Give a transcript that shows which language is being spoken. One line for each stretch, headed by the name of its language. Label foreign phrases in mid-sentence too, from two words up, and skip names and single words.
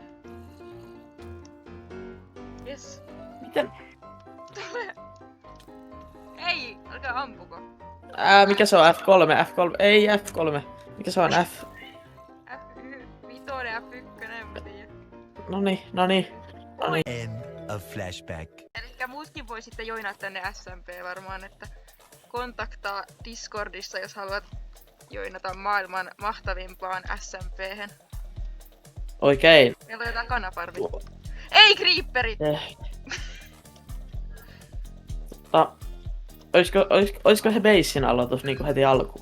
English: Yes.
Finnish: Miten? Tule! Ei! Älkää ampuko. Mikä se on? F3? Ei F3. Mikä se on? F? F5, F1, en mä tiedä. Noniin.
English: End of flashback.
Finnish: Elikkä muutkin voi sitten joinaa tänne SMP varmaan, että kontaktaa Discordissa, jos haluat joinata maailman mahtavimpaan SMP:hen. Oikein. Meillä on jotain kanaparvi. Ei creeperit! Oisko se basin aloitus niinku heti alkuun?